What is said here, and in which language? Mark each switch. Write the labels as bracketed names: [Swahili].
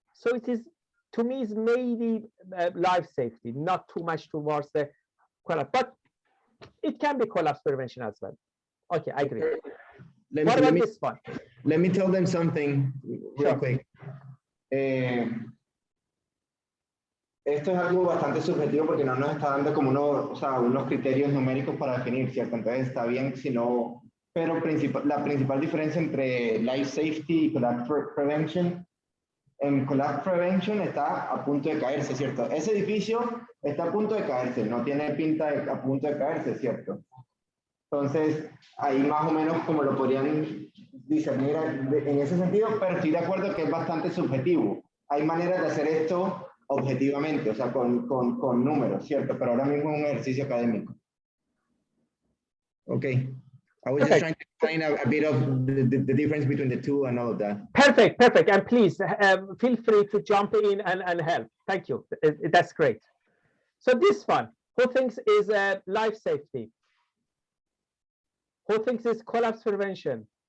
[English] So it is, to me, is maybe life safety, not too much towards the collapse, but it can be collapse prevention as well. Okay, I agree. What about this one? Let me tell them something real quick. [Spanish] Esto es algo bastante subjetivo porque no nos está dando como unos criterios numéricos para definir, ¿cierto? Entonces está bien si no, pero la principal diferencia entre life safety y collapse prevention, en collapse prevention está a punto de caerse, ¿cierto? Ese edificio está a punto de caerse, no tiene pinta de a punto de caerse, ¿cierto? Entonces, ahí más o menos como lo podrían discernir en ese sentido, pero estoy de acuerdo que es bastante subjetivo. Hay maneras de hacer esto objetivamente, o sea, con números, ¿cierto? Pero ahora mismo es un ejercicio académico. [English] Okay. I was just trying to explain a bit of the difference between the two and all of that. Perfect, perfect. And please feel free to jump in and help. Thank you. That's great. So this one, who thinks is life safety? Who thinks it's collapse prevention?